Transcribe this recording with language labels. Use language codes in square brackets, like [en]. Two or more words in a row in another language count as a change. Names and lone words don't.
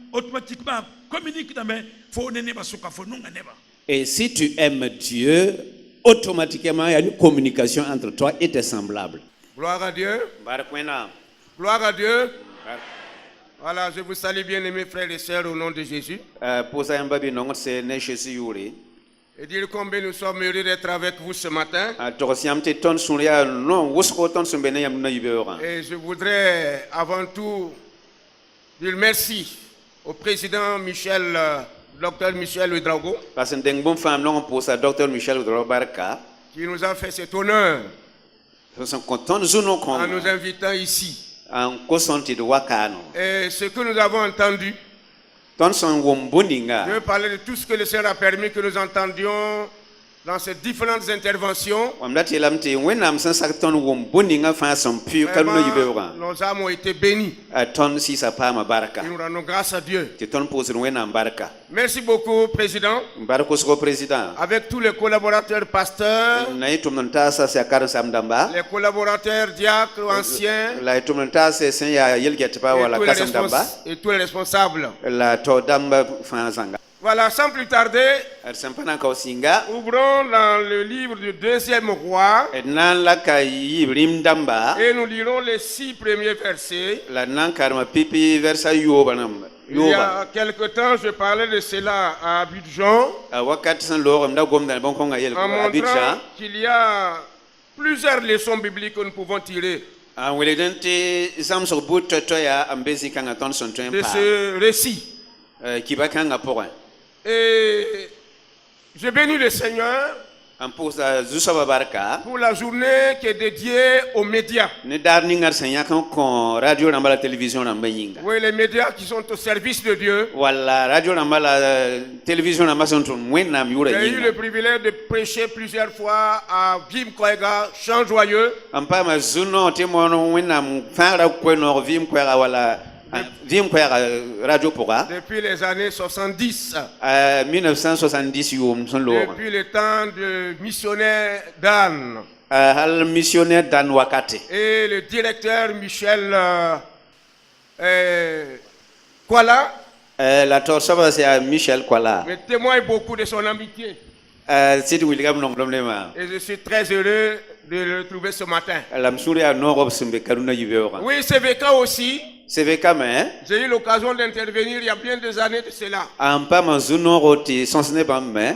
[fr] Et si tu aimes Dieu, automatiquement il y a une communication entre toi et tes semblables. Gloire à Dieu. [mos] Barak wẽnnaam. [fr] Gloire à Dieu. Voilà, je vous salue bien aimés frères et sœurs au nom de Jésus. [mos] Pʋʋsa yãmba bɩ nongd se ne Jésus yʋʋre. [fr] Et dire combien nous sommes heureux d'être avec vous ce matin. [mos] Togs yãmb tɩ tõnd sũur yaa non wʋsgo tõnd sẽn be ne yãmb na-yibeoogã. [fr] Et je voudrais avant tout dire merci au président Michel, Dr Michel Ouedraogo, [mos] Parce que deng bõmb fãam nong n pʋʋsa Dr Michel Ouedraogo barka. [fr] qui nous a fait cet honneur [mos] Tõnd zu-no [fr] en nous [mos] kõnga [fr] invitant ici. [mos] n kos-tõnd tɩ d wa kaano. [fr] Et ce que nous avons entendu, [mos] Tõnd sẽn wʋm bõn-ninga. [fr] je veux parler de tout ce que le Seigneur a permis que nous entendions dans ces différentes interventions. [mos] Wãmb dat yeelame tɩ wẽnnaam sẽn sak tõnd wʋm bõn-ninga fãa sẽn pʋɩ ka [fr] Vraiment, [mos] no-yibeoogã. [fr] nos âmes ont été bénies. [mos] Tõnd sɩsa paama barka. [fr] Et nous rendons grâce à Dieu. [mos] Tɩ tõnd pʋʋsd wẽnnaam barka. [fr] Merci beaucoup, Président. [mos] Bark wʋsgo président. [fr] Avec tous les collaborateurs pasteurs, [mos] Na y tʋmd n taasa sẽn yaa karen-sãam dãmba. [fr] les collaborateurs diacres anciens, [mos] La y tʋmd n taase sẽn yaa yel-gɛtba wala kasem dãmba. [fr] et tous les responsables. [mos] La tao dãmba fãa zãnga. [fr] Voilà, sans plus tarder, [mos] D sẽn pa na n kao sɩnga. [fr] ouvrons dans le livre du 2e roi [mos] D na n la ka yɩɩb rĩm dãmba. [fr] et nous lirons les 6 premiers versets. [mos] La d na n karema pipi vɛrsa yooba rãmba. [fr] Il y a quelque temps, je parlais de cela à Abidjan, [mos] Wakat sẽn loog m da gomda bõn-kõnga yel [fr] en montrant Abidjan. qu'il y a plusieurs leçons bibliques que nous pouvons tirer [mos] n welgd tɩ zãmsg bʋ toɛ-toɛ yaa n be zĩ-kãngã tõnd sẽn tõe n [fr] de [mos] paam. [fr] ce récit. [mos] Kiba kãngã pʋgẽ. [fr] Et je bénis le Seigneur [mos] n pʋʋsa zu-soaba barka. [fr] pour la journée qui est dédiée aux médias. [mos] Ne daar ninga d sẽn yãk n kõ radio rãmba la télévision rãmbã yĩnga. [fr] Oui, les médias qui sont au service de Dieu. [mos] Walla radio rãmba la télévision rãmbã sẽn tʋm wẽnnaam yʋʋra [fr] J'ai eu le [mos] yĩnga. [fr] privilège de prêcher plusieurs fois à Vim Koega, Champ Joyeux. [mos] n paama zu-noog tɩ moon wẽnnaam fãagra koe-noog vɩɩm koɛɛga wala vɩɩm koɛɛga radio pʋga. [fr] Depuis les années 70, [mos] 1970 yʋʋm sẽn loogã. [fr] depuis le temps de missionnaire Dan [mos] Hal missionnaire Dan Wakate. [fr] et le directeur Michel Kuala [mos] La taoor soaba [fr] c'est à [mos] Michel Kuala. [fr] me témoigne beaucoup de son amitié. [mos] Sɩd wilgame nonglem lema. [fr] Et je suis très heureux de le retrouver ce matin. [mos] La m sũur yaa noogb sẽn be karuna yibeoogã. [fr] Oui, CVK aussi. [mos] CVK-me. [fr] J'ai eu l'occasion d'intervenir il y a bien des années de cela. [mos] n paama zu-noogo tɩ sõs ne bãmb me.